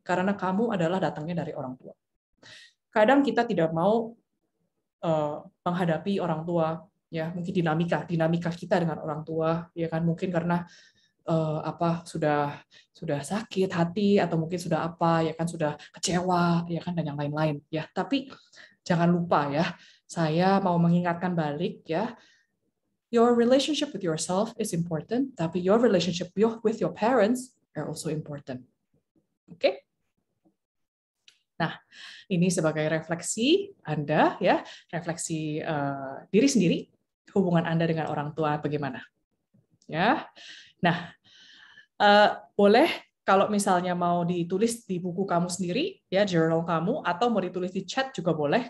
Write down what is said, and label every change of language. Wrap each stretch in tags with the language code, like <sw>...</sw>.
<id>Karena kamu adalah datangnya dari orang tua. Kadang kita tidak mau menghadapi orang tua, ya, mungkin dinamika kita dengan orang tua, ya kan, mungkin karena sudah sakit hati atau mungkin sudah apa, ya kan, sudah kecewa, ya kan, dan yang lain-lain, ya. Tapi jangan lupa, ya, saya mau mengingatkan balik, ya,</id> <en>your relationship with yourself is important,</en> <id>tapi</id> <en>your relationship with your parents are also important.</en> <id>Oke? Nah, ini sebagai refleksi Anda, ya, refleksi diri sendiri, hubungan Anda dengan orang tua bagaimana, ya. Nah, boleh kalau misalnya mau ditulis di buku kamu sendiri, ya, journal kamu, atau mau ditulis di chat juga boleh.</id>